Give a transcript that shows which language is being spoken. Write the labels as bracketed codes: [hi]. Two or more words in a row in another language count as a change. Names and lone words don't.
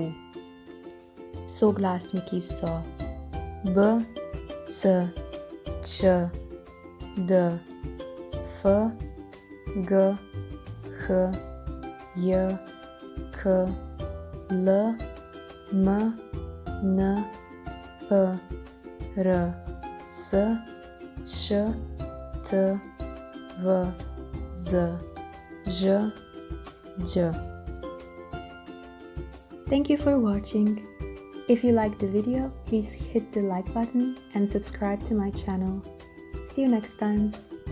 [sl] Soglasniki so B, C, Č, D, F, G, H, J, K, L, M, N, P, R, S, Š, T, V, Z, Ž, Đ. [en] Thank you for watching. If you liked the video, please hit the like button and subscribe to my channel. See you next time.